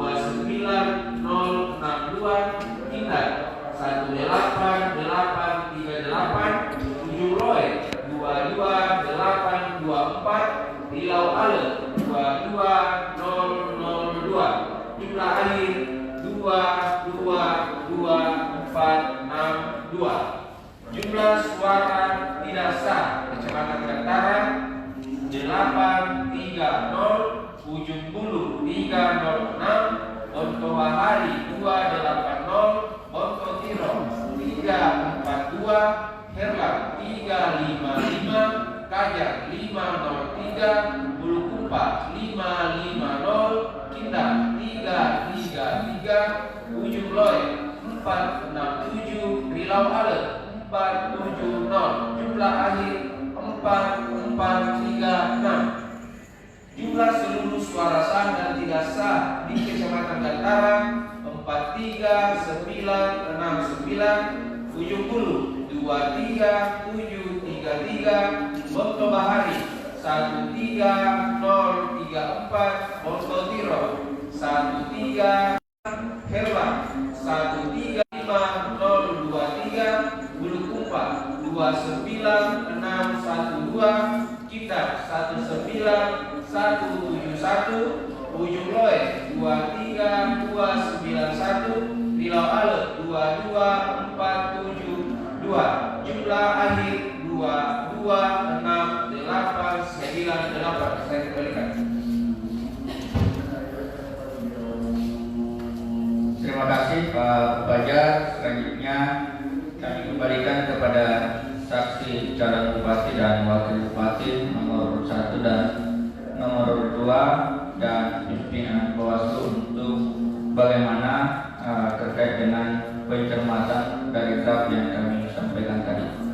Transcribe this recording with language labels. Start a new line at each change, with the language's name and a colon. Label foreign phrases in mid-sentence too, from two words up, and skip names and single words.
Indonesian: 29062 Indah 18838 Ujung Roy 22824 Rilau Ale 22002 Jumlah akhir 222462 Jumlah suara tidak sah Kecamatan Gantaran 830 Ujung Bulu 306 Bonto Bahari 280 Bonto Tiro 342 Herlang 355 Kajar 503 Bulukumpa 550 Kindang 333 Ujung Loy 467 Rilau Ale 470 Jumlah akhir 4436 Jumlah seluruh suara sah dan tidak sah di Kecamatan Gantaran 43969 Ujung Bulu 23733 Bonto Bahari 13034 Bonto Tiro 13 Herlang 135023 Bulukumpa 29612 Kita 19171 Ujung Loe 23291 Rilau Ale 22472 Jumlah akhir 226898 Saya kembalikan. Terima kasih Pak Bajar. Selanjutnya kami kembalikan kepada saksi calon bupati dan wakil bupati nomor 1 dan nomor 2 dan pimpinan Bawaslu untuk bagaimana terkait dengan pencermatan dari draft yang kami sampaikan tadi.